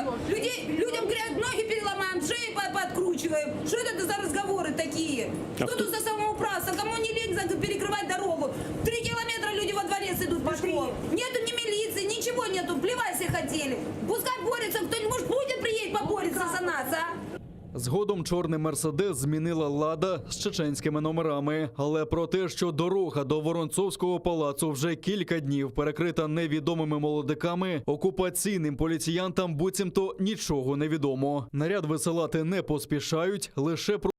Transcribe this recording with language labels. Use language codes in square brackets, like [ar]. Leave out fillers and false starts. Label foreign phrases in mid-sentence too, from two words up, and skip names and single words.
[ru] Людям говорят, ноги переломаем, шеи подкручиваем. Что это за разговоры такие? Что тут за самоуправство? Кому не лень перекрывать дорогу? 3 километра люди во дворец идут пешком. Нету ни милиции, ничего нету. Плевать все хотели. Пускай борется кто-нибудь. Может, Путин приедет поборется за нас, а? [uk] Згодом чорний «Мерседес» змінила «Лада» з чеченськими номерами. Але про те, що дорога до Воронцовського палацу вже кілька днів перекрита невідомими молодиками, окупаційним поліціянтам буцімто нічого не відомо. Наряд висилати не поспішають, лише про